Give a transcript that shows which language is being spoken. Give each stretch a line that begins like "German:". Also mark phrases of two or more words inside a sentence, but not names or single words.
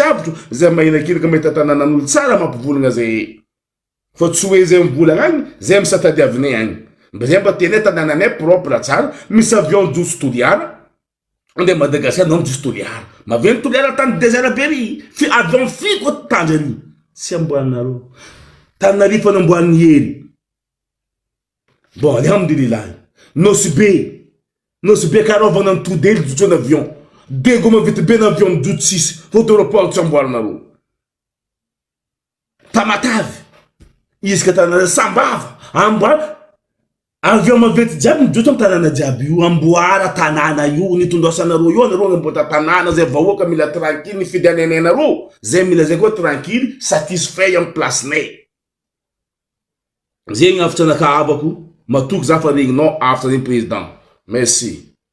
Malagasy: avotro zay mahina kirika mahita tanànan'olo tsara mampivolagna zay fa tsy hoe zay mivolagna agny zay misatadiavinay agny zay mba tenay tanànanay propre tsara misy avion joso toliara ande Madagasikara non joso toliara maventy toliara tany désert bery fi avion fi ko tandry ary tsy amboarinareo Tananarivo fa namboariny hery bon alhamdulilahi nosy be karovagna ny todely jotsona avion dego mavety be na avion mijoto tsisy fô aéroport tsy amboarinareo tamatavy isaka tanàna sambava amboara avion mavety jiaby mijoto amy tanàna jiaby io amboara tanàna io nitondrasanareo io anareo agnambota tanàna zay vahoaka mila tranquille nifidy anenenareo zay mila zay koa tranquille satisfait amy placenay zegny afatra nakavako matoky za fa regninao afatra regny
French: président merci